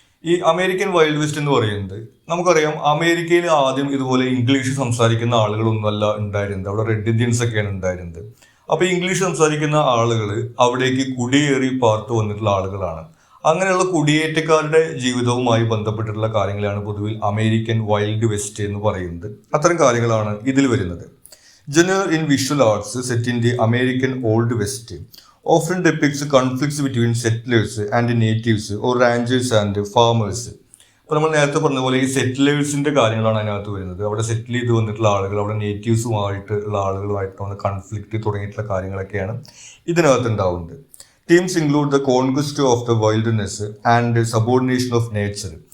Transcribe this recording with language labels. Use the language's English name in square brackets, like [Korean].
[Malayalam] ഈ American wild west എന്ന് പറയുന്നത് നമുക്കറിയാം, അമേരിക്കയിൽ ആദ്യം ഇതുപോലെ ഇംഗ്ലീഷ് സംസാരിക്കുന്ന ആളുകളൊന്നുമല്ല ഉണ്ടായിരുന്നത്. അവിടെ റെഡ് ഇന്ത്യൻസ് ഒക്കെയാണ് ഉണ്ടായിരുന്നത്. അപ്പോൾ ഇംഗ്ലീഷ് സംസാരിക്കുന്ന ആളുകൾ അവിടേക്ക് കുടിയേറി പാർത്തു വന്നിട്ടുള്ള ആളുകളാണ്. അങ്ങനെയുള്ള കുടിയേറ്റക്കാരുടെ ജീവിതവുമായി ബന്ധപ്പെട്ടിട്ടുള്ള കാര്യങ്ങളാണ് പൊതുവിൽ അമേരിക്കൻ വൈൽഡ് വെസ്റ്റ് എന്ന് പറയുന്നത്. അത്തരം കാര്യങ്ങളാണ് ഇതിൽ വരുന്നത്. [English] Genre in visual arts set in the American old west often depicts conflicts between settlers and natives or ranchers and farmers. [Malayalam] അപ്പോൾ നമ്മൾ നേരത്തെ പറഞ്ഞ പോലെ ഈ സെറ്റിലേഴ്സിന്റെ കാര്യങ്ങളാണ് അതിനകത്ത് വരുന്നത്. അവിടെ സെറ്റിൽ ചെയ്ത് വന്നിട്ടുള്ള ആളുകൾ, അവിടെ നേറ്റീവ്സുമായിട്ടുള്ള ആളുകളുമായിട്ടുള്ള കൺഫ്ലിക്റ്റ് തുടങ്ങിയിട്ടുള്ള കാര്യങ്ങളൊക്കെയാണ് ഇതിനകത്ത് ഉണ്ടാവുന്നത്. [English] Themes include the conquest of the wildness and subordination of nature.